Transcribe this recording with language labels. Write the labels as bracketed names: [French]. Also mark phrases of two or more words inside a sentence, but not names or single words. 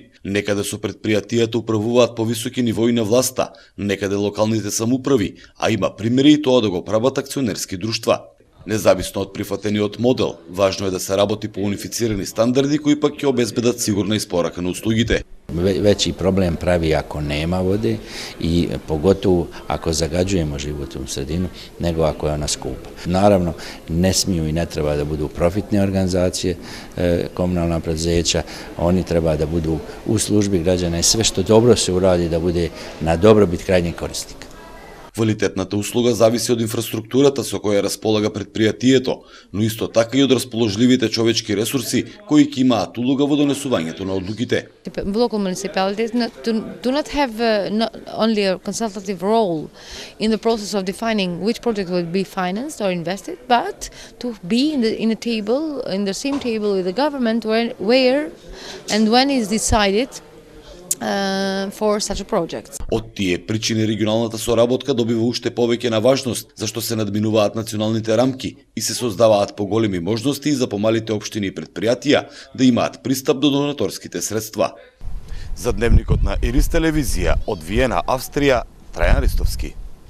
[Macedonian] Некаде со претпријатијата управуваат повисоки нивои на власта, некаде локалните самоуправи, а има примери и тоа да го прават акционерски друштва. Независно од прифатениот модел, важно е да се работи по унифицирани стандарди кои пак ќе обезбедат сигурна испорака на услугите. [Bosnian] Veći problem pravi ako nema vode i pogotovo ako zagađujemo životnu sredinu nego ako je ona skupa. Naravno, ne smiju i ne treba da budu profitne organizacije, komunalna preduzeća, oni treba da budu u službi građana i sve što dobro se uradi da bude na dobrobit krajnjeg korisnika. [Macedonian] Квалитетната услуга зависи од инфраструктурата со која располага претпријатието, но исто така и од расположливите човечки ресурси кои ќе имаат улога во донесувањето на одлуките. [English] Local municipalities do not have not only a consultative role in the process of defining which project will be financed or invested, but to be in the same table with the government where and when is decided for such a project. [Macedonian] Од тие причини регионалната соработка добива уште повеќе на важност, зашто се надминуваат националните рамки и се создаваат поголеми можности за помалите општини и претпријатија да имаат пристап до донаторските средства. За дневникот на Ирис телевизија од Виена, Австрија, Трајан Ристовски.